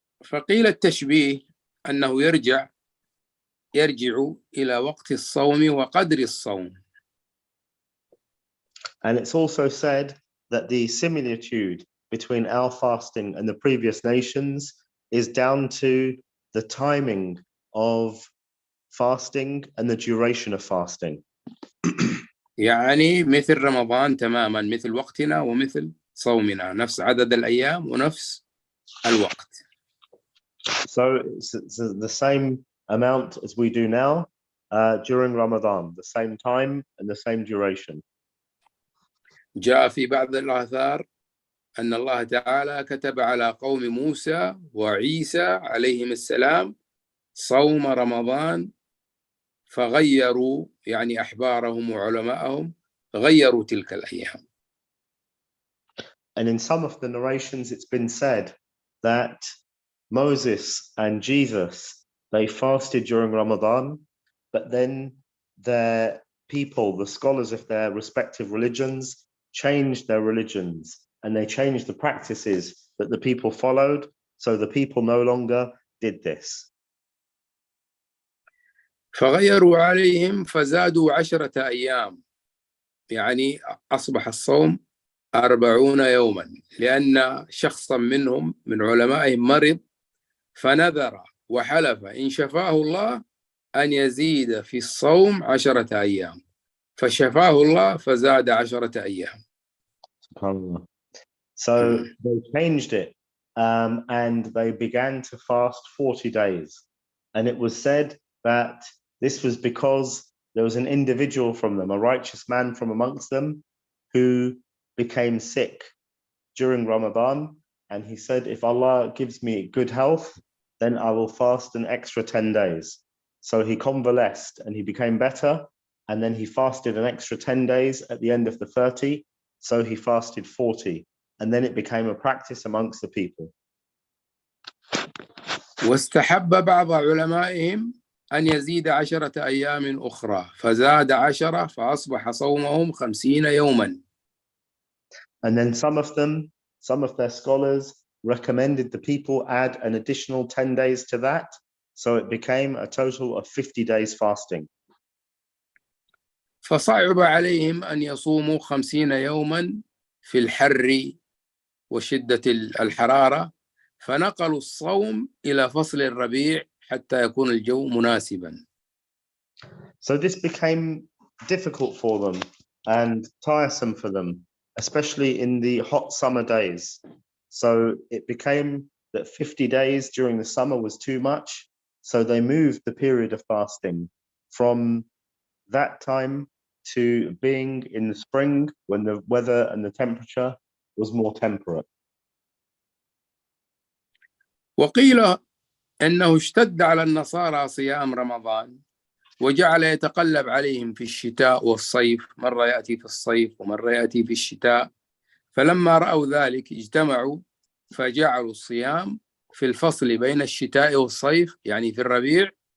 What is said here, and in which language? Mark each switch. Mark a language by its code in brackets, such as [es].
[ar] فقيل التشبيه أنه يرجع إلى وقت الصوم وقدر الصوم. [en] And it's also said that the similitude between our fasting and the previous nations is down to the timing of fasting and the duration of fasting. [ar] يعني مثل رمضان تماما، مثل وقتنا ومثل صومنا، نفس عدد الأيام ونفس الوقت. [en] So it's the same amount as we do now during Ramadan, the same time and the same duration. [ar] جاء في بعض الآثار أن الله تعالى كتب على قوم موسى وعيسى عليهم السلام صوم رمضان فغيروا، يعني أحبارهم وعلماءهم غيروا تلك الأيام. [en] And in some of the narrations it's been said that Moses and Jesus, they fasted during Ramadan, but then their people, the scholars of their respective religions, changed their religions and they changed the practices that the people followed, so the people no longer did this. [ar] فغيروا عليهم فزادوا 10 أيام، يعني أصبح الصوم 40 يوما، لأن شخصا منهم من علمائهم مرض فنذر وحلف إن شفاه الله أن يزيد في الصوم 10 أيام، فشفاه الله فزاد 10 أيام. [en] So they changed it and they began to fast 40 days. And it was said that this was because there was an individual from them, a righteous man from amongst them, who became sick during Ramadan. And he said, if Allah gives me good health, then I will fast an extra 10 days. So he convalesced and he became better. And then he fasted an extra 10 days at the end of the 30. So he fasted 40. And then it became a practice amongst the people. [ar] واستحب بعض علمائهم أن يزيد 10 أيام أخرى فزاد 10 فأصبح صومهم 50 يوما. [en] And then some of their scholars recommended the people add an additional 10 days to that. So it became a total of 50 days fasting. [ar] فصعب عليهم أن يصوموا 50 يوما في الحر وشدة الحرارة، فنقلوا الصوم إلى فصل الربيع حتى يكون الجو مناسبا. [en] So this became difficult for them and tiresome for them, especially in the hot summer days. So it became that 50 days during the summer was too much. So they moved the period of fasting from that time to being in the spring when the weather and the temperature was more temperate. [ar] وقيل أنه اشتد على النصارى صيام رمضان وجعل يتقلب عليهم في الشتاء والصيف، مرة يأتي في الصيف ومرة يأتي في الشتاء، فلما رأوا ذلك اجتمعوا فجعلوا الصيام في الفصل بين الشتاء والصيف، يعني في الربيع،